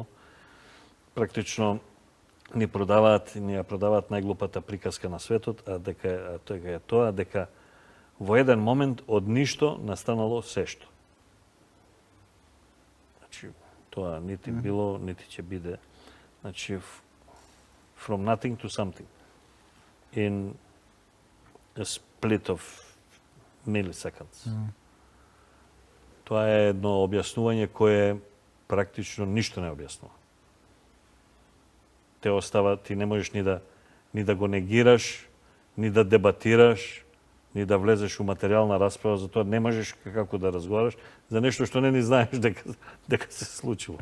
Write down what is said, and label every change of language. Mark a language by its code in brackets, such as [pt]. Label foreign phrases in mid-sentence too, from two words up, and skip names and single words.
[mk] Практично ни ја продаваат најглупата приказка на светот, дека е тоа дека во еден момент од ништо настанало сешто. Значи, тоа нити било, нити ќе биде. Значи, [en] from nothing to something. In a split of milliseconds. [mk] Тоа е едно објаснување кое практично ништо не објаснува. Те остава, ти не можеш ни да го негираш, ни да дебатираш, ни да влезеш у материјална расправа, за тоа не можеш како да разговараш за нешто што не ни знаеш дека се случило.